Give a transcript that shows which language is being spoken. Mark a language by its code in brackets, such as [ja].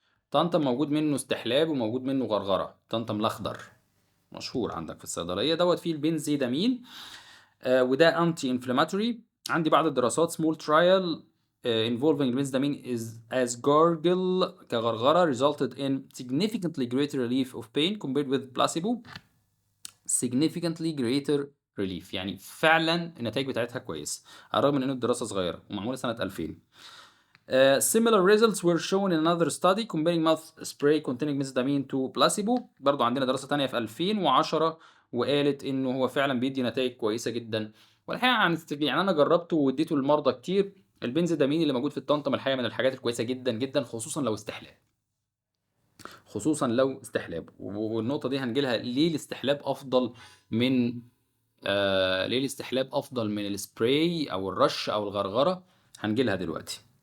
[ar] تانتم موجود منه استحلاب وموجود منه غرغره. تانتم الاخضر مشهور عندك في الصيدليه، دوت فيه البنزيدامين. وده انتي انفلاماتوري. عندي بعض الدراسات [en] small trial involving benzamine is as gargle [ar] كغرغرة [en] resulted in significantly greater relief of pain compared with placebo. significantly greater relief [ar] يعني فعلا النتائج بتاعتها كويسة على الرغم من ان الدراسة صغيرة ومعمولة سنة 2000. [en] Similar results were shown in another study comparing mouth spray containing benzamine to placebo. [ar] برضو عندنا دراسة تانية في 2010 وقالت انه هو فعلا بيدي نتائج كويسة جدا. والحقيقة يعني انا جربته واديته للمرضى كتير. البنزيدامين اللي موجود في الطنطم الحقيقة من الحاجات الكويسة جدا جدا، خصوصا لو استحلاب. خصوصا لو استحلاب. والنقطة دي هنجيلها ليه الاستحلاب افضل من ليه الاستحلاب افضل من السبراي او الرش او الغرغرة. هنجيلها دلوقتي.